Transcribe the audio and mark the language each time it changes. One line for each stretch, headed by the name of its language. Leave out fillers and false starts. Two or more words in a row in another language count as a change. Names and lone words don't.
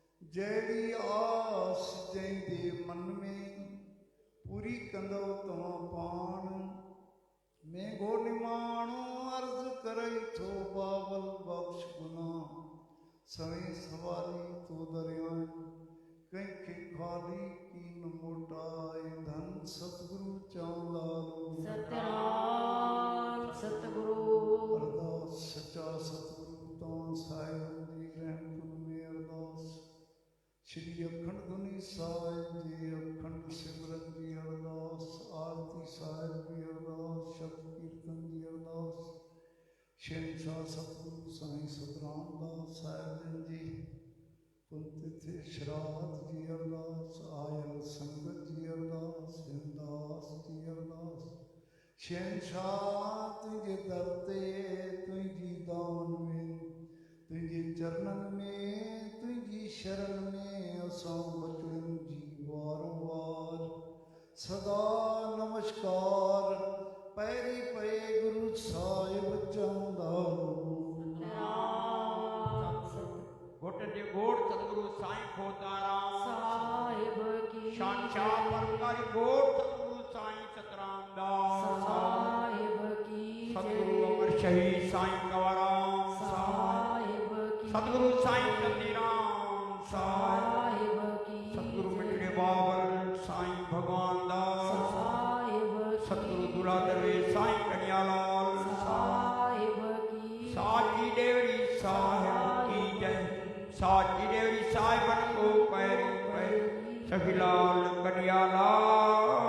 Sindhi: जैड़ी आस जैंदे मन में पूरी कंदो तव्हां पाण मैं गो निमाणो अर्ज करई थो बाबल बख्श गुना सवे सवारी तो दरियाएं कंहिंखे खाली की न मोटाए धन सतगुरु चौंदारो सतनाम सतगुरु अरदास सच्चा सतगुरु तव्हां साहिब जी रहमतुन में अरदास श्री अखंड धुनी साहिब जी अखंड सिमरन जी अरदास आरती साहिब जी अरदास शब्द कीर्तन जी अरदास शहनशाह सतगुरु साईं सतराम दास साहिब जी पुंतिथे श्राद्ध जी अरदास आयल संगत जी अरदास हिंदास जी अरदास शहनशाह तुझे दर ते तुझी दान में तुझे चरणन में तुझी शरण में असां बचड़न जी वारों वार सदा नमस्कार पैरी पे गुरु साहिब चौंदारो घोटन जे घोट सतगुरु साईं खोताराम साहिब की शानशाह परमकारी घोट सतगुरु साईं सतराम दास साहिब की सतगुरु अमर शहीद साईं कंवराम साहिब की सतगुरु साईं चंदीराम साहिब की सतगुरु मिठड़े बाबल साईं भगवान दास साहिब की सतगुरु दूल्हा दरवेश साईं कन्यालाल साहिब की साची देवरी साहिब की जय साची देवरी साहिबन को पैरी पैरी सखीलाल कन्यालाल